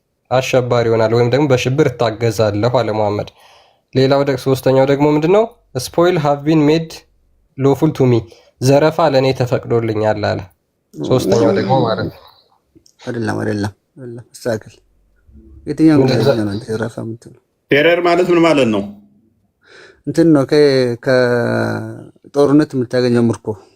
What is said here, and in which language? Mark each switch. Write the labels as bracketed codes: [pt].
[am] አሸባሪ ይሆናል ወይም ደግሞ በሽብር እታገዛለሁ አለ መሐመድ። ሌላው ሶስተኛው ደግሞ ምንድነው? [en] spoil have been made lawful to me. [am] ዘረፋ ለኔ ተፈቅዶልኛል አለ። ሶስተኛው ደግሞ ማለት ነው አይደለም አስተካክል። የትኛው ነው ዘረፋ የምትለው? ቴረር ማለት ምን ማለት ነው? እንትን ነው ከጦርነት የምታገኘው ምርኮ